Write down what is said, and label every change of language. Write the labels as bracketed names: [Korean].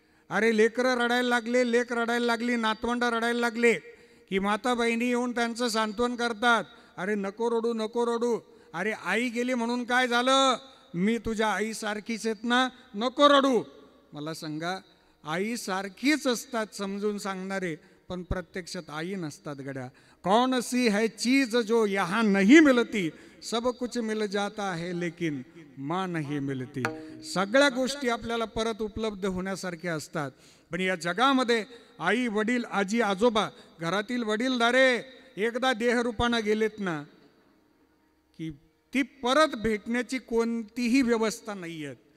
[Marathi] अरे लेकरं रडायला लागले, लेक रडायला लागली, नातवंड रडायला लागले की माता बहिणी येऊन त्यांचं सांत्वन करतात. अरे नको रडू नको रडू, अरे आई गेली म्हणून काय झालं, मी तुझ्या आईसारखीच आहेत ना, नको रडू. मला सांगा, आई सारखीच असतात समजून सांगणारे, पण प्रत्यक्षात आई नसतात गड्या. [Hindi] कौन सी है चीज जो यहाँ नहीं मिलती, सब कुछ मिल जाता है लेकिन माँ नहीं मिलती. [Marathi] सगळ्या गोष्टी आपल्याला परत उपलब्ध होण्यासारख्या असतात, पण या जगामध्ये आई वडील आजी आजोबा घरातील वडीलधारे एकदा देहरूपानं गेलेत ना की ती परत भेटण्याची कोणतीही व्यवस्था नाही आहे.